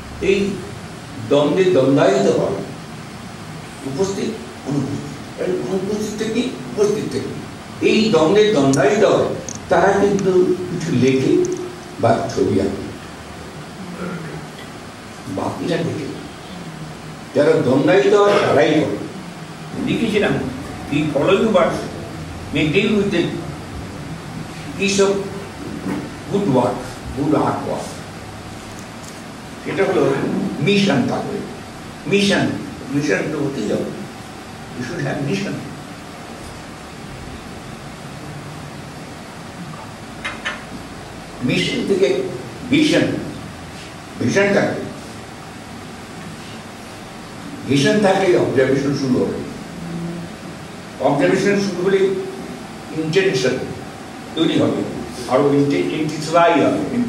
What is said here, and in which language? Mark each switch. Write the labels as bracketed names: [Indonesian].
[Bangla] এই দ্বন্দ্বে দ্বন্দ্বায়িত হয়, উপস্থিত অনুপস্থিত, অনুপস্থিত থেকে উপস্থিত থেকে এই দ্বন্দ্বে দ্বন্দ্বায়িত হয়, তারা কিন্তু কিছু লেখে বা ছবি আঁকে, বাকিরা লেখে, যারা দ্বন্দ্বায়িত হয় তারাই করে। লিখেছিলাম [English] the following words may deal with the piece of good work, good artwork. [Bangla] এটা হলো মিশন থাকবে, মিশন তো হতেই হবে, [English] you should have mission. [Bangla] Mission থেকে ভিশন থাকবে, ভিশন থাকলে অবজারভেশন শুরু হবে, অবজারভেশন শুরু হলে ইন্টেনশন তৈরি হবে, আরো ইন্টেন্সিফাই হবে,